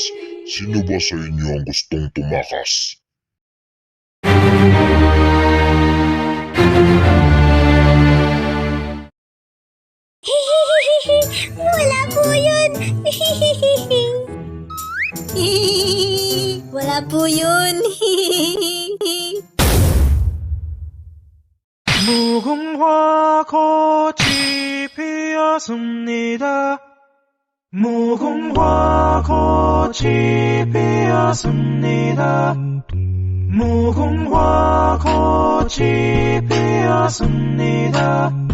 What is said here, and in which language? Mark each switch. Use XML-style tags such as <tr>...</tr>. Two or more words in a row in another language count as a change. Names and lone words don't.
<tl>Sino ba sa inyo ang gustong tumakas? Wala po yun! Wala po yun!</tl> <ko>무궁화 꽃이 피었습니다. 무궁화 꽃이 피었습니다. 무궁화 꽃이 피었습니다.</ko>